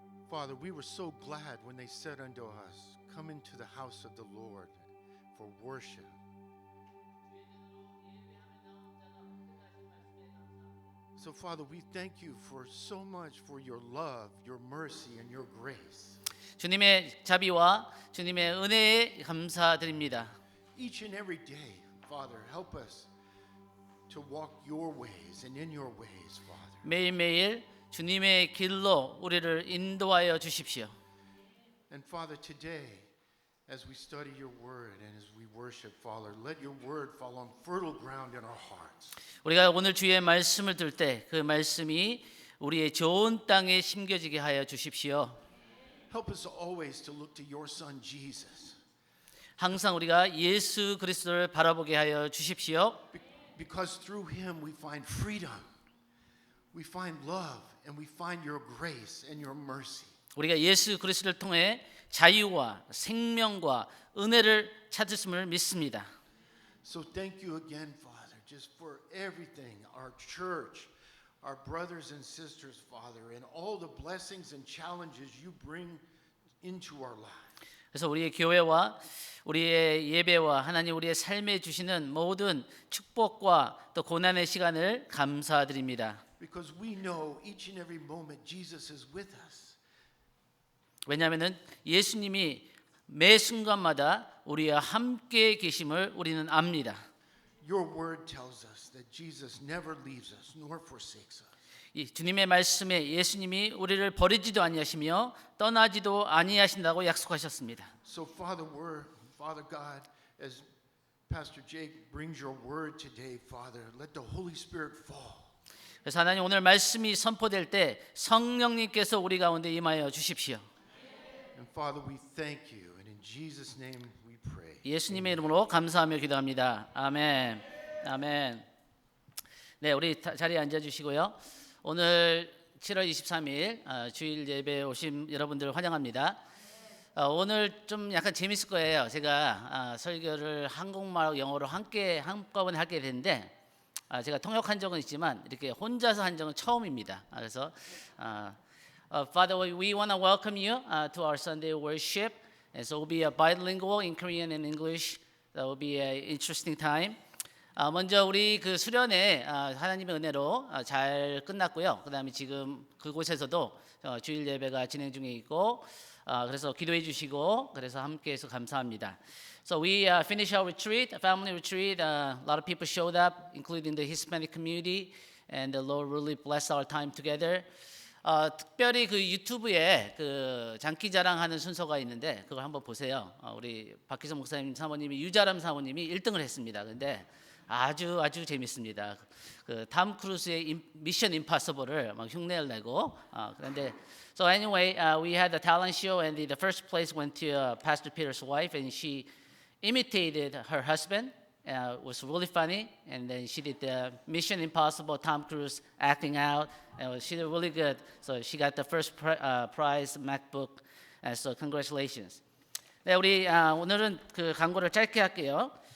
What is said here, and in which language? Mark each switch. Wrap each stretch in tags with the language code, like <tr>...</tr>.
<en>Father, we were so glad when they said unto us, come into the house of the Lord for worship. So, Father, we thank you for so much for your love, your mercy, and your grace.</en> <ko>주님의 자비와 주님의 은혜에 감사드립니다.</ko> <en>Each and every day, Father, help us to walk your ways and in your ways, Father.</en> <ko>매일매일 주님의 길로 우리를 인도하여 주십시오.</ko> <en>And Father, today, as we study your word and as we worship, Father, let your word fall on fertile ground in our hearts.</en> <ko>우리가 오늘 주의 말씀을 들 때 그 말씀이 우리의 좋은 땅에 심겨지게 하여 주십시오.</ko> <en>Help us always to look to your Son, Jesus.</en> <ko>항상 우리가 예수 그리스도를 바라보게 하여 주십시오.</ko> <en>Because through him we find freedom, we find love, and we find your grace and your mercy.</en> <ko>우리가 예수 그리스도를 통해 자유와 생명과 은혜를 찾았음을 믿습니다.</ko> <en>So thank you again, Father, just for everything, our church, our brothers and sisters, Father, and all the blessings and challenges you bring into our lives.</en> <ko>그래서 우리의 교회와 우리의 예배와 하나님 우리의 삶에 주시는 모든 축복과 또 고난의 시간을 감사드립니다.</ko> <en>Because we know each and every moment Jesus is with us.</en> <ko>왜냐하면 예수님이 매 순간마다 우리와 함께 계심을 우리는 압니다.</ko> <en>Your word tells us that Jesus never leaves us nor forsakes us.</en> <ko>이 주님의 말씀에 예수님이 우리를 버리지도 아니하시며 떠나지도 아니하신다고 약속하셨습니다.</ko> <en>So Father God, as Pastor Jake brings your word today, Father. Let the Holy Spirit fall.</en> <ko>그래서 하나님 오늘 말씀이 선포될 때 성령님께서 우리 가운데 임하여 주십시오.</ko> <en>And Father, we thank you. And in Jesus' name we pray.</en> <ko>예수님의 이름으로 감사하며 기도합니다. 아멘. 아멘. 네, 우리 자리에 앉아 주시고요. 오늘 7월 23일 주일 예배에 오신 여러분들 환영합니다. 오늘 좀 약간 재밌을 거예요. 제가 설교를 한국말하고 영어로 한꺼번에 하게 되는데 제가 통역한 적은 있지만 이렇게 혼자서 한 적은 처음입니다. 그래서</ko> <en>Father, we want to welcome you to our Sunday worship. And so it will be a bilingual in Korean and English. That will be an interesting time.</en> <ko>먼저 우리 그 수련회 하나님의 은혜로 잘 끝났고요. 그다음에 지금 그곳에서도 주일 예배가 진행 중에 있고 그래서 기도해 주시고 그래서 함께해서 감사합니다.</ko> <en>So we finished our retreat, a family retreat. A lot of people showed up, including the Hispanic community, and the Lord really blessed our time together.</en> <ko>특별히 그 유튜브에 그 장기자랑하는 순서가 있는데 그걸 한번 보세요. 우리 박희성 목사님 사모님이 유자람 사모님이 1등을 했습니다. 근데 아주 재밌습니다. 그 탐 크루즈의 미션 임파서블을 막 흉내를 내고 그런데</ko> <en>so anyway, we had the talent show and the first place went to Pastor Peter's wife and she imitated her husband. It was really funny, and then she did the Mission Impossible Tom Cruise acting out, and she did really good. So she got the first prize MacBook. So congratulations.</en> <ko>네, 우리 오늘은 그 광고를 짧게 할게요.</ko>